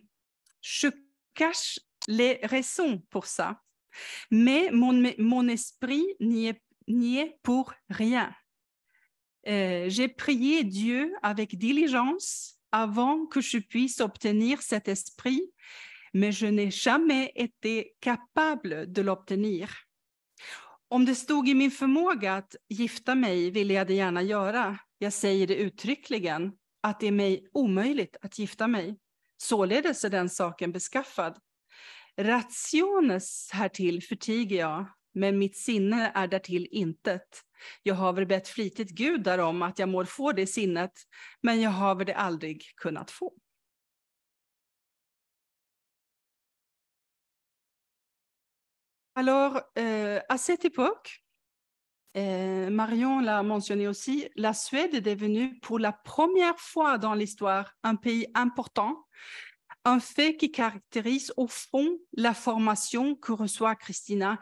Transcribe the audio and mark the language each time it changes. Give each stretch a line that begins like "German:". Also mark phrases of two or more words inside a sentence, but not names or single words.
French: Je cache les raisons pour ça, mais mon esprit n'y est pour rien. J'ai prié Dieu avec diligence avant que je puisse obtenir cet esprit, mais je n'ai jamais été capable de l'obtenir.
Swedish: Om det stod i min förmåga att gifta mig ville jag det gärna göra. Jag säger det uttryckligen, att det är mig omöjligt att gifta mig. Således är den saken beskaffad. Rationes härtill förtiger jag, men mitt sinne är därtill intet. Jag har väl bett flitigt Gud därom att jag må få det sinnet, men jag har väl det aldrig kunnat få.
French: Alors, à cette époque, Marion l'a mentionné aussi, la Suède est devenue pour la première fois dans l'histoire un pays important, un fait qui caractérise au fond la formation que reçoit Christina.